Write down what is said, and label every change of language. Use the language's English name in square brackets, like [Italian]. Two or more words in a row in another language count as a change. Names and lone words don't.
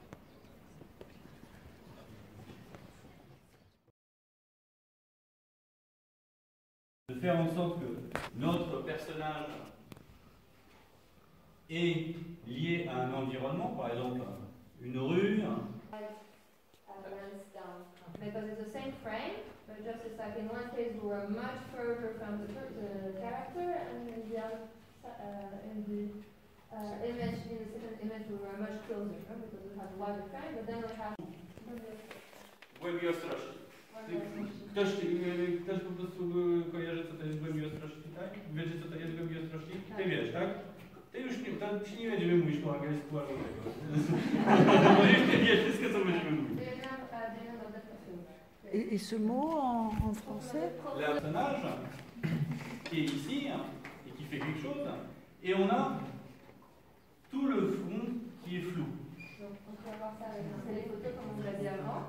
[French] De faire en sorte que notre personnage est lié à un environnement, par exemple une rue. [English] Because it's the same frame, but just it's like in one case we were much further from the character, and in the other, image, in the second image we were much closer, because we have a wider frame, but then we have [Polish] Głębi ostrości. Ktoś po prostu kojarzy, co to jest głębi ostrości, tak? Wiecie, co to jest głębi ostrości? Ty wiesz, tak? Ty już nie, to ci nie będziemy mówić po angielsku albo tego. Bo już ty wiesz wszystko, co będziemy mówić. [French] Et ce mot en français? Le personnage qui est ici et qui fait quelque chose, et on a tout le fond qui est flou. Donc on peut avoir ça avec un téléphoto comme on vous l'a dit avant.